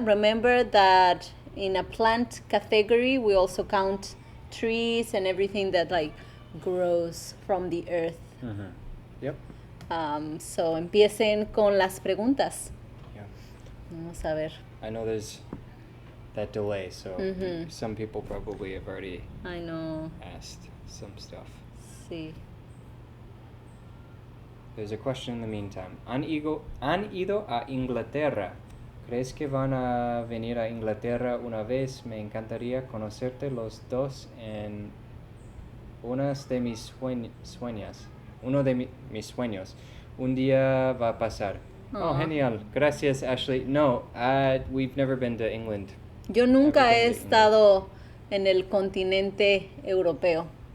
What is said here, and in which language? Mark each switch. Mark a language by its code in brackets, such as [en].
[en] Remember that in a plant category, we also count trees and everything that like grows from the earth. Yep. [es] So empiecen con las preguntas. [en] Yeah. [es] Vamos a ver. [en] I know there's that delay, so some people probably have already I know. asked some stuff. [es] Sí. [en] There's a question in the meantime. [es] ¿Han ido a Inglaterra? ¿Crees que van a venir a Inglaterra una vez? Me encantaría conocerte los dos en unas de mis sueños. Uno de mis sueños. Un día va a pasar. Oh, genial. Gracias, Ashley. [en] No, we've never been to England. [es] Yo nunca he estado en el continente europeo.